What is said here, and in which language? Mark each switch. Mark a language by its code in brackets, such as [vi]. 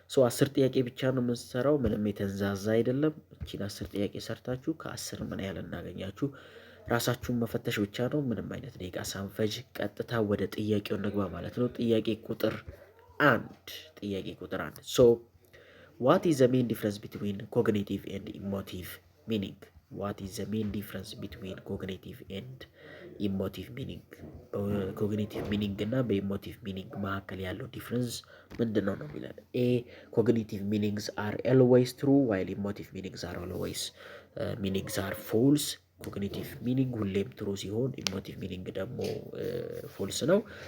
[am] 10 ጥያቄ ብቻ ነው የምንሰራው። ምንም የተንዛዛ አይደለም። እቺን 10 ጥያቄ ሰርታችሁ ከ10 ምን ያህል እናገኛችሁ ራሳችሁን መፈተሽ ብቻ ነው። ምንም አይነት ደቂቃ ሳንፈጅ ቀጥታ ወደ ጥያቄው እንግባ ማለት ነው። ጥያቄ ቁጥር 1 [en] what is the main difference between cognitive and emotive meaning? What is the main difference between cognitive and emotive meaning? [am] ኮግኒቲቭ ሚኒንግ እና በኢሞቲቭ ሚኒንግ መካከል ያለው ዲፍረንስ ምንድን ነው የሚለን? [en] ኤ ኮግኒቲቭ ሚኒንግስ አር ኦልዌይስ ትሩ ዋይል ኢሞቲቭ ሚኒንግስ አር ኦልዌይስ ሚኒንግስ አር ፎልስ። [am] ኮግኒቲቭ ሚኒንግ ሁሌም ትሩ ሲሆን ኢሞቲቭ ሚኒንግ ደግሞ ፎልስ ነው።